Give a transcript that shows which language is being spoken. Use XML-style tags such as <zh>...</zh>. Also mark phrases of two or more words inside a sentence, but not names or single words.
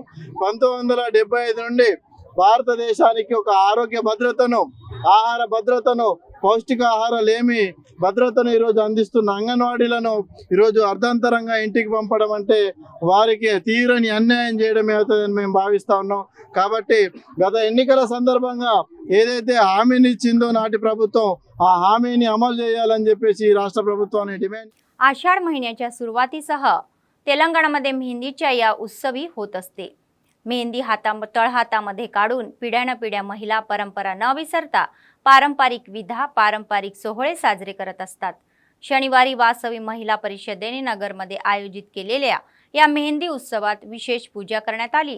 <te>1975 నుండి భారతదేశానికి ఒక ఆరోగ్య భద్రతను, ఆహార భద్రతను, పౌష్టికాహార లేమి భద్రతను ఈరోజు అందిస్తున్న అంగన్వాడీలను ఈరోజు అర్ధాంతరంగా ఇంటికి పంపడం అంటే వారికి తీరని అన్యాయం చేయడమే అవుతుందని మేము భావిస్తా ఉన్నాం. కాబట్టి గత ఎన్నికల సందర్భంగా ఏదైతే హామీని ఇచ్చిందో నాటి ప్రభుత్వం ఆ హామీని అమలు చేయాలని చెప్పేసి राष्ट्र ప్రభుత్వాన్ని डिमांड.</te> <mr>आषाढ महिन्याच्या सुरुवातीसह तेलंगणामध्ये मेहंदीच्या या उत्सवी होत असते. मेहंदी तळहातामध्ये काढून पिढ्यानपिढ्या महिला परंपरा न विसरता पारंपरिक विधा, पारंपरिक सोहळे साजरे करत असतात. शनिवारी वासवी महिला परिषदेने नगरमध्ये आयोजित केलेल्या या मेहंदी उत्सवात विशेष पूजा करण्यात आली.</mr>